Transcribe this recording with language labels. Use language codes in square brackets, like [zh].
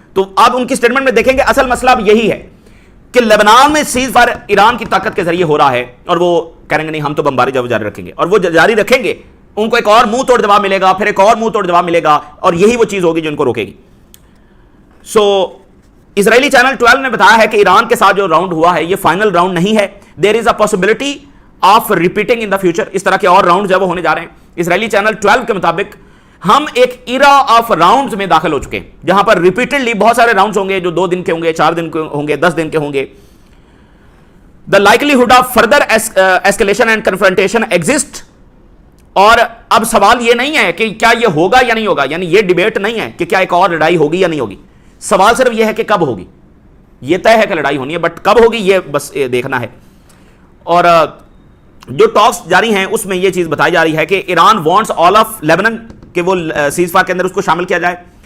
[ur] تو اب ان کی اسٹیٹمنٹ میں دیکھیں گے اصل مسئلہ اب یہی ہے کہ لیبنان میں سیز فائر ایران کی طاقت کے ذریعے ہو رہا ہے, اور وہ کہیں گے نہیں ہم تو بمباری جاری رکھیں گے, اور وہ جاری رکھیں گے, ان کو ایک اور منہ توڑ جواب ملے گا, پھر ایک اور منہ توڑ جواب ملے گا, اور یہی وہ چیز ہوگی جو ان کو روکے گی. سو اسرائیلی چینل 12 نے بتایا ہے کہ ایران کے ساتھ جو راؤنڈ ہوا ہے یہ فائنل راؤنڈ نہیں ہے. [en] There is a possibility of repeating in the future. [ur] اس طرح کے اور راؤنڈ جو وہ ہونے جا رہے ہیں. اسرائیلی چینل 12 کے مطابق ہم ایک [en] era of rounds [ur] میں داخل ہو چکے ہیں, جہاں پر ریپیٹڈلی بہت سارے راؤنڈز ہوں گے, جو 2 دن کے ہوں گے, 4 دن کے ہوں گے, 10 دن کے ہوں گے. [en] The likelihood of further escalation and confrontation exist. [ur] اور اب سوال یہ نہیں ہے کہ کیا یہ ہوگا یا نہیں ہوگا, یعنی یہ ڈیبیٹ نہیں ہے کہ کیا ایک اور لڑائی ہوگی یا نہیں ہوگی. سوال صرف یہ ہے کہ کب ہوگی. یہ طے ہے کہ لڑائی ہونی ہے, بٹ کب ہوگی یہ بس دیکھنا ہے. اور جو ٹاکس جاری ہیں اس میں یہ چیز بتائی جا رہی ہے کہ [en] Iran wants all of Lebanon, [ur] کہ وہ سیز فائر کے اندر اس کو شامل کیا جائے.